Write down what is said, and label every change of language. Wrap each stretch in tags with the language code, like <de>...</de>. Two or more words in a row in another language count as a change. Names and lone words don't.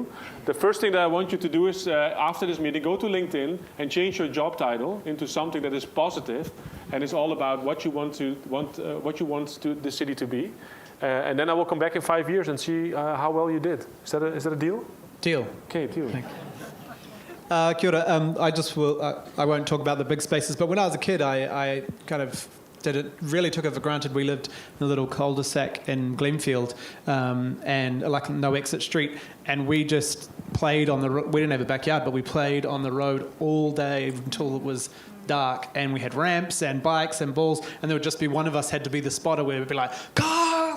<en>The first thing that I want you to do is, after this meeting, go to LinkedIn and change your job title into something that is positive and is all about what you want the city to be. And then I will come back in 5 years and see how well you did. Is that a deal? Deal. Okay, deal. Thank you.</en> <mi>Kia ora.</mi> <en>I won't talk about the big spaces, but when I was a kid, I kind of really took it for granted. We lived in a little cul-de-sac in Glenfield, and like no exit street, and we just played on the road. We didn't have a backyard, but we played on the road all day until it was dark, and we had ramps and bikes and balls, and there would just be one of us had to be the spotter where we'd be like, "Car!"</en>